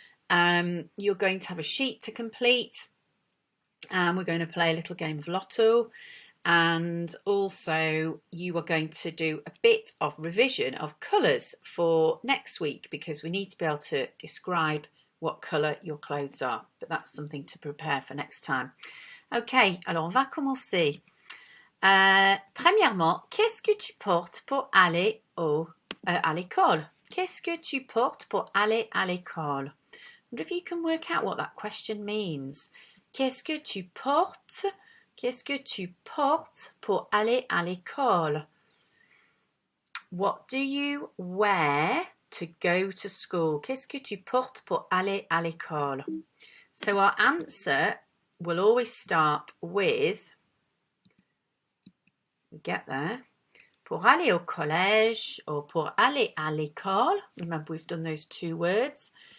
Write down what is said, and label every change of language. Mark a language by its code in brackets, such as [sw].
[en] You're going to have a sheet to complete, and we're going to play a little game of Lotto, and also you are going to do a bit of revision of colours for next week, because we need to be able to describe what colour your clothes are, but that's something to prepare for next time. [fr] Ok, alors on va commencer. Premièrement, qu'est-ce que tu portes pour aller à l'école? Qu'est-ce que tu portes pour aller à l'école? [en] I wonder if you can work out what that question means. [fr] Qu'est-ce que tu portes? Qu'est-ce que tu portes pour aller à l'école? [en] What do you wear to go to school? [fr] Qu'est-ce que tu portes pour aller à l'école? [en] So our answer will always start with, we get there, [fr] pour aller au collège or pour aller à l'école. [en] Remember, we've done those two words.